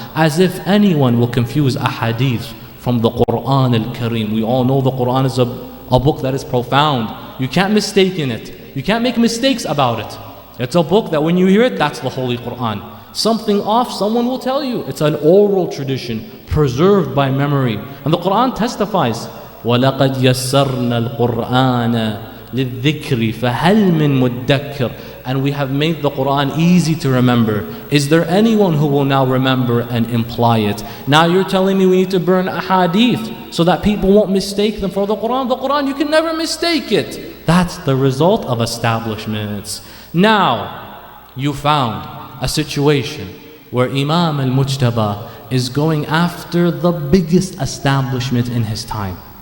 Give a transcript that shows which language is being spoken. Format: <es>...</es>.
<en>As if anyone will confuse ahadith from the Quran al-Kareem. We all know the Quran is a book that is profound. You can't mistake in it. You can't make mistakes about it. It's a book that when you hear it, that's the Holy Quran. Something off, someone will tell you. It's an oral tradition, preserved by memory. And the Quran testifies,</en> <ar>وَلَقَدْ يَسَّرْنَا الْقُرْآنَ لِلذِّكْرِ فَهَلْ مِن مُدَّكِّرٍ.</ar> <en>And we have made the Quran easy to remember. Is there anyone who will now remember and imply it? Now you're telling me we need to burn ahadith so that people won't mistake them for the Quran. The Quran, you can never mistake it. That's the result of establishments. Now, you found a situation where Imam al-Mujtaba is going after the biggest establishment in his time.</en>